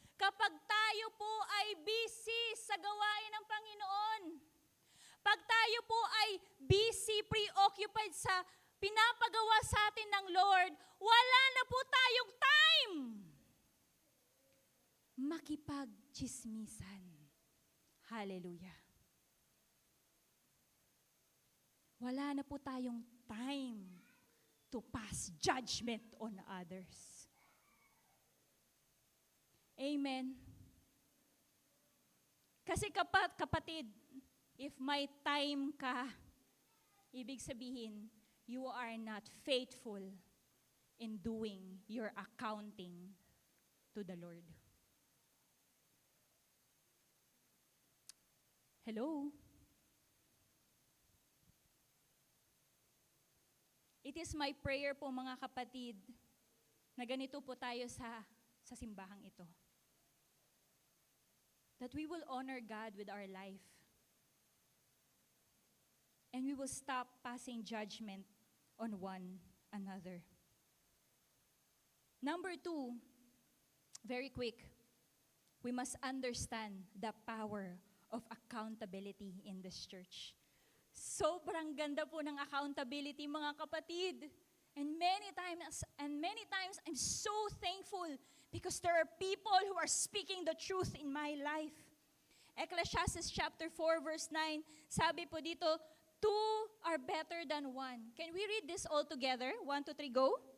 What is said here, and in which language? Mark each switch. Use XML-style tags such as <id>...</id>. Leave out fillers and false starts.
<tl>Kapag tayo po ay busy sa gawain ng Panginoon, pag tayo po ay busy, preoccupied sa pinapagawa sa atin ng Lord, wala na po tayong time makipagchismisan. Hallelujah. Wala na po tayong</tl> <en>time to pass judgment on others. Amen.</en> <tl>Kasi kapatid,</tl> <en>if may time</en> <tl>ka, ibig sabihin,</tl> <en>you are not faithful in doing your accounting to the Lord. Hello? It is my prayer</en> <tl>po mga kapatid na ganito po tayo sa simbahang ito.</tl> <en>That we will honor God with our life. And we will stop passing judgment on one another. Number 2, very quick, we must understand the power of accountability in this church.</en> <tl>Sobrang ganda po ng accountability, mga kapatid.</tl> <en>And many times, I'm so thankful because there are people who are speaking the truth in my life. Ecclesiastes chapter 4 verse 9,</en> <tl>sabi po dito,</tl> <en>2 are better than 1. Can we read this all together? 1, 2, 3, go.</en>